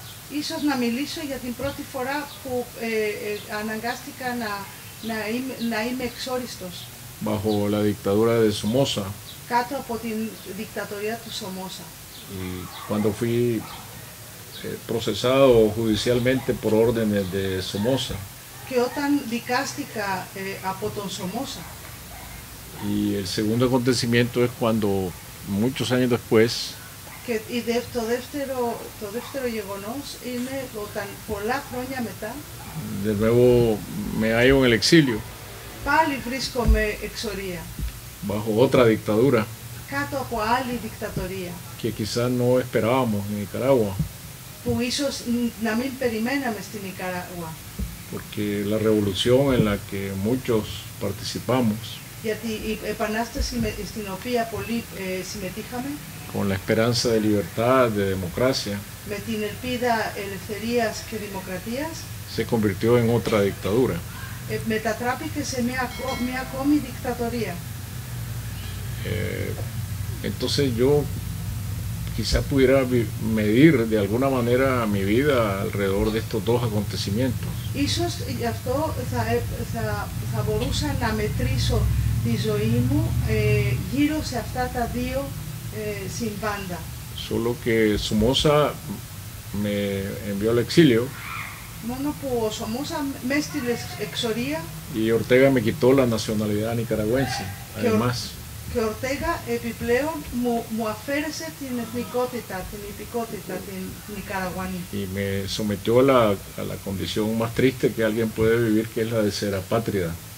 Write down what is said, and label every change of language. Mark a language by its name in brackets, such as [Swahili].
[Greek] Ίσως να μιλήσω για την πρώτη φορά που αναγκάστηκα να είμαι εξόριστος. [Spanish] Bajo la dictadura de Somoza. [Greek] Κάτω από την δικτατορία του Σομόσα. [Spanish] Y cuando fui procesado judicialmente por órdenes de Somoza. [Greek] Και όταν δικάστηκα από τον Σομόσα. [Spanish] Y el segundo acontecimiento es cuando muchos años después. [Greek] Και το δεύτερο γεγονός είναι όταν πολλά χρόνια μετά. [Spanish] De nuevo me hallo en el exilio. [Greek] Πάλι βρίσκομαι εξορία. [Spanish] Bajo otra dictadura. [Greek] Κάτω από άλλη δικτατορία. [Spanish] Que quizás no esperábamos en Nicaragua. [Greek] Που ίσως να μην περιμέναμε στην Νικαράγουα. [Spanish] Porque la revolución en la que muchos participamos. [Greek] Γιατί η επανάσταση στην οποία πολλοί συμμετείχαμε. [Spanish] Con la esperanza de libertad, de democracia. [Greek] Με την ελπίδα ελευθερίας και δημοκρατίας. [Spanish] Se convirtió en otra dictadura. [Greek] Μετατράπηκε σε μια ακόμη δικτατορία. [Spanish] Entonces yo quizá pudiera medir de alguna manera mi vida alrededor de estos dos acontecimientos. [Greek] Ίσως γι' αυτό θα μπορούσα να μετρήσω τη ζωή μου γύρω σε αυτά τα δύο συμβάντα. [Spanish] Solo que Somoza me envió al exilio. [Greek] Μόνο που ο Σομόσα με έστειλε εξορία. [Spanish] Y Ortega me quitó la nacionalidad nicaragüense, además. [Greek] Και ο Ορτέγα επιπλέον μου αφαίρεσε την εθνικότητα, την υπηκότητα, την Νικαραγουανή. [Spanish] Y me sometió a la condición más triste que alguien puede vivir, que es la de ser apátrida.